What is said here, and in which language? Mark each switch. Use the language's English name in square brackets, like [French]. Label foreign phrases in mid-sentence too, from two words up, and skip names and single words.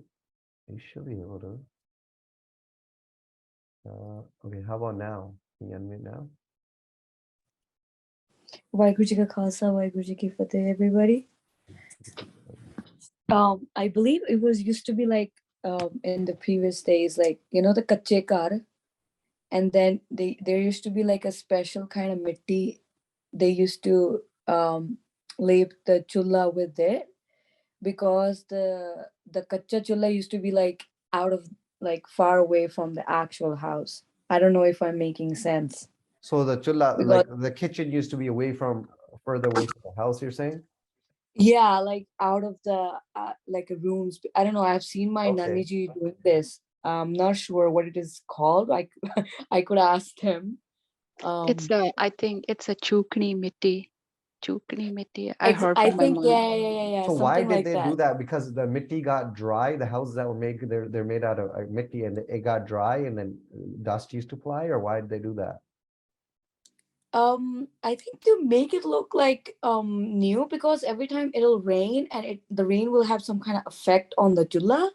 [English] You should be able to. Okay, how about now? Can you unmute now? [Punjabi] ਵਾਹਿਗੁਰੂ ਜੀ ਕਾ ਖ਼ਾਲਸਾ, ਵਾਹਿਗੁਰੂ ਜੀ ਕੀ ਫ਼ਤਿਹ, [English] everybody. I believe it was used to be like in the previous days, like, you know, the [Punjabi] ਕੱਚੇ ਕਰ, [English] and then there used to be like a special kind of mitti. They used to lay the chulla with it because the [Punjabi] ਕੱਚਾ ਚੁੱਲ੍ਹਾ [English] used to be like out of, like, far away from the actual house. I don't know if I'm making sense. So the chulla, Because like the kitchen used to be further away from the house, you're saying? yeah, like out of the like rooms. I don't know. I've seen my Okay. Naniji doing this. I'm not sure what it is called. I could ask him. I think it's a [Punjabi] ਚੁਕਣੀ ਮਿੱਟੀ. ਚੁਕਣੀ ਮਿੱਟੀ. [English] I heard I from my think mom. yeah, So why something did like they do that. that? Because the mitti got dry. The houses that were made, they're made out of mitti, and it got dry, and then dust used to fly. Or why did they do that? I think to make it look like new, because every time it'll rain and the rain will have some kind of effect on the chula,